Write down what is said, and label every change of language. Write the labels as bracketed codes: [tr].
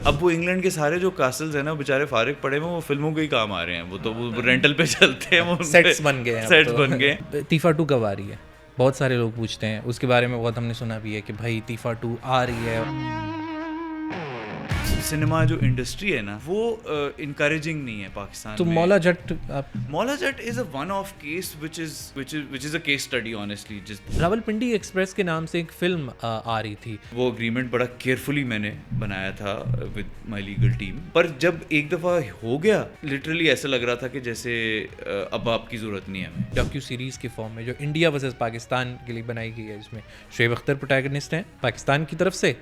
[ur] اب وہ انگلینڈ کے سارے جو کاسلز ہیں نا بیچارے فارغ پڑے ہوئے وہ فلموں کے ہی کام آ رہے ہیں. وہ تو وہ رینٹل پہ چلتے ہیں, وہ سیٹس بن گئے ہیں. سیٹس بن گئے. تیفا 2 کب آ رہی ہے؟ بہت سارے لوگ پوچھتے ہیں اس کے بارے میں. بہت ہم نے سنا بھی ہے کہ بھائی تیفا 2 آ رہی ہے. سنیما جو انڈسٹری ہے نا وہ انکریجنگ نہیں ہے پاکستان تو میں. مولا جٹ [en] Is a one of case which is a case study honestly. [ur] Rawalpindi express کے نام سے ایک فلم آ رہی تھی. وہ اگریمنٹ بڑا کیئرفلی میں نے بنایا تھا [en] with my legal team, [ur] پر جب ایک دفعہ ہو گیا لٹرلی ایسا لگ رہا تھا کہ جیسے اب آپ کی ضرورت نہیں ہے ہمیں. ڈاکیو سیریز کے فارم میں جو انڈیا ورسز پاکستان کے لیے بنائی گئی ہے, جس میں شعیب اختر پروٹیگنسٹ ہیں پاکستان کی طرف سے.